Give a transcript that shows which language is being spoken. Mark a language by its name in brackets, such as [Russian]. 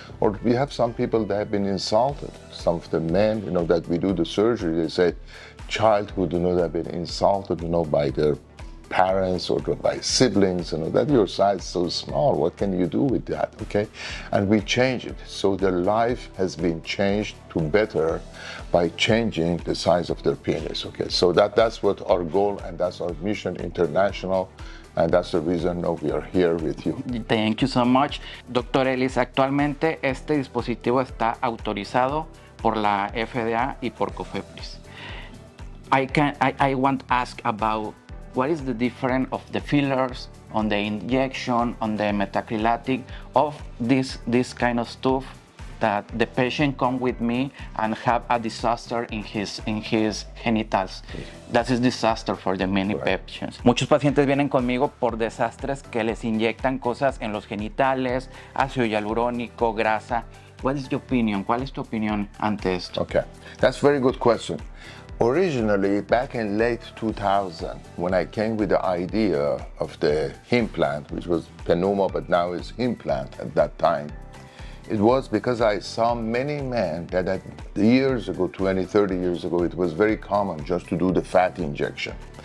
[English] Or we have some people that have been insulted. Some of the men, that we do the surgery, they say childhood, have been insulted, by their parents or by siblings, that your size is so small, what can you do with that, okay? And we change it. So their life has been changed to better by changing the size of their penis, okay? So that's what our goal, and that's our mission international, and that's the reason we are here with you. Thank you so much. Dr. [Spanish] Elist, actualmente este dispositivo está autorizado por la FDA y por COFEPRIS. [English] I want to ask about what is the difference of the fillers, on the injection, on the metacrilatic, of this kind of stuff that the patient come with me and have a disaster in his genitals. That is disaster for the many patients. [Spanish] Muchos pacientes vienen conmigo por desastres que les inyectan cosas en los genitales, ácido hialurónico, grasa. [English] What is your opinion? [Spanish] ¿Cuál es tu opinión ante esto? [English] Okay, that's a very good question. Originally, back in late 2000, when I came with the idea of the Himplant, which was PENUMA, but now is Himplant at that time, it was because I saw many men that years ago, 20, 30 years ago, it was very common just to do the fat injection.